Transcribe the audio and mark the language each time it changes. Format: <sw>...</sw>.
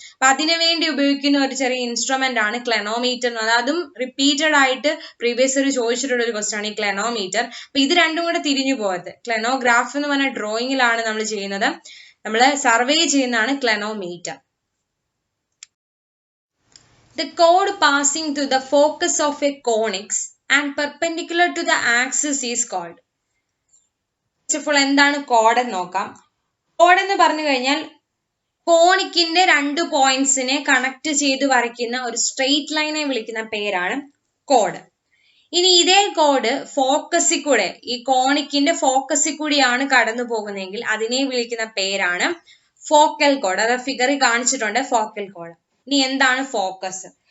<ml>അപ്പൊ അതിനു വേണ്ടി ഉപയോഗിക്കുന്ന ഒരു ചെറിയ ഇൻസ്ട്രുമെന്റ് ആണ് ക്ലെനോമീറ്റർ എന്ന് പറയുന്നത്. അതും റിപ്പീറ്റഡ് ആയിട്ട് പ്രീവിയസ് ഇയർ ചോദിച്ചിട്ടുള്ള ഒരു ക്വസ്റ്റ്യൻ ആണ് ഈ ക്ലെനോമീറ്റർ. അപ്പൊ ഇത് രണ്ടും കൂടെ തിരിഞ്ഞു പോകരുത്. ക്ലെനോഗ്രാഫ് എന്ന് പറഞ്ഞ ഡ്രോയിങ്ങിലാണ് നമ്മൾ ചെയ്യുന്നത്, നമ്മൾ സർവേ ചെയ്യുന്നതാണ് ക്ലെനോമീറ്റർ.</ml> <en>The chord passing through the focus of a convex and perpendicular to the axis is called.</en> <ml>ഇപ്പോൾ എന്താണ് കോഡ് എന്ന് നോക്കാം. കോഡ് എന്ന് പറഞ്ഞു കഴിഞ്ഞാൽ കോണിക്കിന്റെ 2 പോയിന്റ്സിനെ കണക്ട് ചെയ്ത് വരയ്ക്കുന്ന ഒരു സ്ട്രെയിറ്റ് ലൈനെ വിളിക്കുന്ന പേരാണ് കോഡ്. ഇനി ഇതേ കോഡ് ഫോക്കസിൽ കൂടെ, ഈ കോണിക്കിന്റെ ഫോക്കസിൽ കൂടിയാണ് കടന്നു പോകുന്നതെങ്കിൽ അതിനെ വിളിക്കുന്ന പേരാണ് ഫോക്കൽ കോഡ്. അത് ഫിഗറിൽ കാണിച്ചിട്ടുണ്ട്, ഫോക്കൽ കോഡ്. ഇനി എന്താണ് ഫോക്കസ്?</ml>